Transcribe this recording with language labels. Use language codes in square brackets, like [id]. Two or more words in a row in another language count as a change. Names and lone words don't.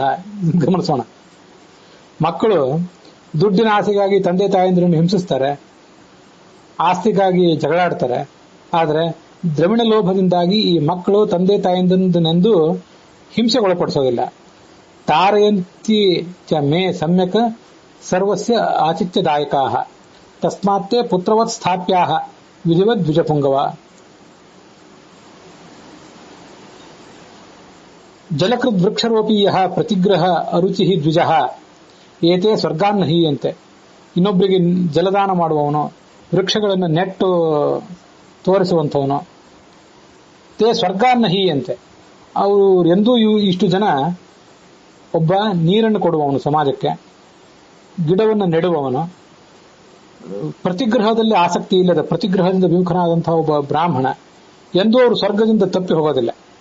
[kn] ಗಮನಿಸೋಣ, ಮಕ್ಕಳು ದುಡ್ಡಿನ ಆಸೆಗಾಗಿ ತಂದೆ ತಾಯಂದಿರನ್ನು ಹಿಂಸಿಸ್ತಾರೆ, ಆಸ್ತಿಗಾಗಿ ಜಗಳಾಡ್ತಾರೆ. ಆದರೆ ದ್ರವಿಣ ಲೋಭದಿಂದಾಗಿ ಈ ಮಕ್ಕಳು ತಂದೆ ತಾಯಂದಿರನೆಂದು ಹಿಂಸೆಗೊಳಪಡಿಸೋದಿಲ್ಲ. [sa] ತಾರಯಂತಿ ಚ ಮೇ ಸಮ್ಯಕ್ ಸರ್ವಸ್ಯ ಆಚಿತ್ಯದಾಯಕಾಹ ತಸ್ಮಾತ್ತೇ ಪುತ್ರವತ್ ಸ್ಥಾಪ್ಯಾಹ ವಿಧಿವದ್ ದ್ವಿಜಪುಂಗವ. ಜಲಕೃದ್ ವೃಕ್ಷರೋಪೀಯ ಪ್ರತಿಗ್ರಹ ಅರುಚಿ ದ್ವಿಜ ಏತೆ ಸ್ವರ್ಗಾನ್ನ ಹೀಯಂತೆ. [kn] ಇನ್ನೊಬ್ಬರಿಗೆ ಜಲದಾನ ಮಾಡುವವನು, ವೃಕ್ಷಗಳನ್ನು ನೆಟ್ಟು ತೋರಿಸುವಂಥವನು. [sa] ತೇ ಸ್ವರ್ಗಾನ್ನ ಹೀಯಂತೆ, [kn] ಅವರು ಎಂದೂ ಇಷ್ಟು ಜನ ಒಬ್ಬ ನೀರನ್ನು ಕೊಡುವವನು ಸಮಾಜಕ್ಕೆ, ಗಿಡವನ್ನು ನೆಡುವವನು, ಪ್ರತಿಗ್ರಹದಲ್ಲಿ ಆಸಕ್ತಿ ಇಲ್ಲದ ಪ್ರತಿಗ್ರಹದಿಂದ ವಿಮುಖನಾದಂತಹ ಒಬ್ಬ ಬ್ರಾಹ್ಮಣ ಎಂದೂ ಅವರು ಸ್ವರ್ಗದಿಂದ ತಪ್ಪಿ ಹೋಗೋದಿಲ್ಲ.